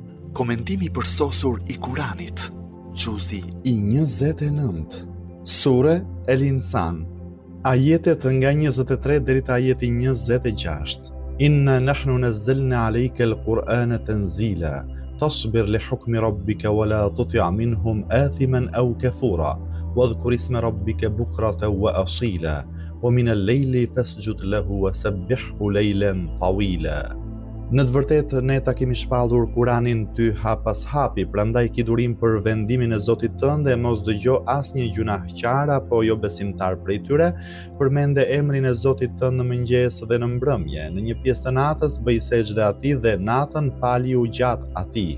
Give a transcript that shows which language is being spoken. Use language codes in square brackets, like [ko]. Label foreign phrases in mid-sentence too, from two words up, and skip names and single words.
[sq] Komentimi përsosur I Kuranit. Gjuzi I 29. Sure El Insan. Ajetet nga 23 deri te ajeti 26. [ar] إنا نحن نزلنا عليك القرآن تنزيلا. تصبر لحكم ربك ولا تطع منهم آثما أو كفورا. واذكر اسم ربك بكرة وأصيلا. ومن الليل فاسجد له وسبحه ليلا طويلا. [sq] Në të vërtetë ne ta kemi shpallur Kuranin ty hap pas hapi, prandaj ki durim për vendimin e Zotit tënd dhe mos dëgjo asnjë gjunahçar apo jo besimtar prej tyre, përmende emrin e Zotit tënd në mëngjes dhe në mbrëmje, në një pjesë të natës bëj sejdë atij dhe natën fali u gjatë atij.